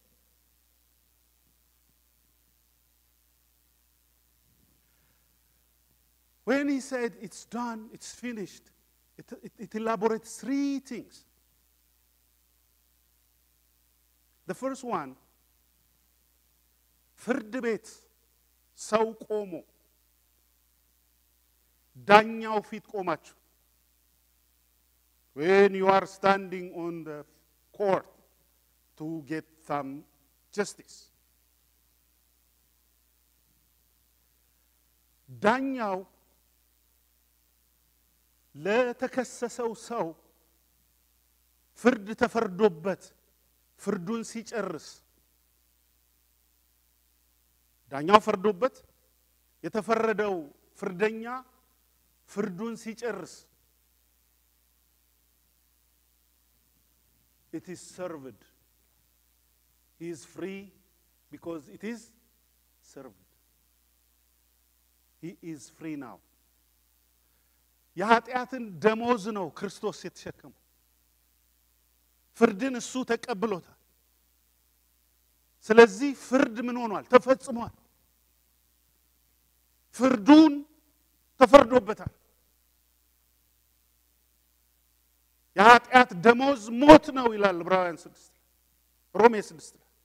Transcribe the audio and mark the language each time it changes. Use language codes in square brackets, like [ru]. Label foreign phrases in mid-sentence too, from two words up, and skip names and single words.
[en] When he said it's done, it's finished, it elaborates 3 things. The first one, [am] ፍርድ ቤት ሰው ቆሞ ዳኛው ፊት ቆማችሁ [en] when you are standing on the court to get some justice. [am] ዳኛው ለተከሰሰው ሰው ፍርድ ተፈርዶበት ፍርዱን ሲጨርስ ዳኛው ፈርዶበት የተፈረደው ፍርደኛ ፍርዱን ሲጨርስ [en] it is served. He is free because it is served. He is free now. [am] የኃጢአትን ደሞዝ ነው ክርስቶስ የተሸከመው። ፍርድን እሱ ተቀብሎታል። ስለዚህ ፍርድ ምን ሆኗል? ተፈጽሟል። ፍርዱን ተፈርዶበታል። የኃጢአት ደሞዝ ሞት ነው ይላል ዕብራውያን 6 ሮሜ 6